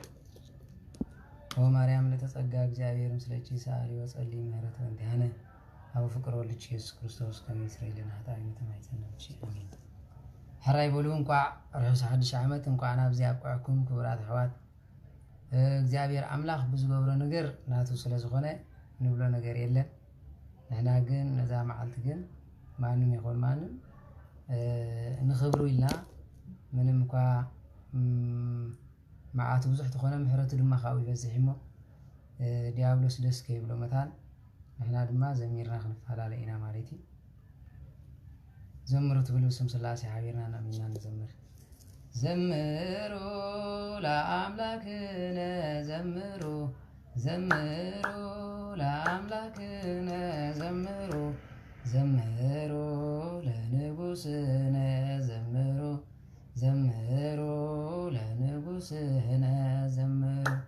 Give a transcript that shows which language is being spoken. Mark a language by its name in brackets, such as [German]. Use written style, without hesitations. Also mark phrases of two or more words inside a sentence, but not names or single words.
[Geez] ወማርያም ለተጸጋ እግዚአብሔር ምስለኪ ሰአሊ ወጸልዪ ምህረተ እንቲአነ አብ ፍቅር ወልድኪ ኢየሱስ ክርስቶስ ከመ ይስረይ ለነ ኃጣውኢነ ተማይጸነች አሜን። [Tigrinya] ሕራይ በሉ እንኳዕ ርሑስ ሓድሽ ዓመት እንኳዕ ናብዚ አብቅዐኩም ክቡራት ኣሕዋት እግዚአብሔር አምላክ ብዝገብሮ ነገር ናቱ ስለዝኾነ ንብሎ ነገር የለን። ንሕና ግን ነዛ መዓልቲ ግን ማንም ይኹን ማንም ንኽብሩ ኢልና ምንም እኳ መዓቱ ብዙሕ ተኾነ ምሕረቱ ድማ ካብኡ ይበዝሕ እሞ ዲያብሎስ ደስ ከይብሎ መታን ንሕና ድማ ዘሚርና ክንፈላለ ኢና ማለት እዩ። ዘምሩ ትብሉ ስም ስላሴ ሓቢርና ናሚና [Geez] ንዘምር ዘምሩ ለአምላክነ ዘምሩ ዘምሩ ለአምላክነ ዘምሩ ዘምሩ ለንጉሥነ ዘምሩ ዘምሩ ለንጉሥነ ዘምሩ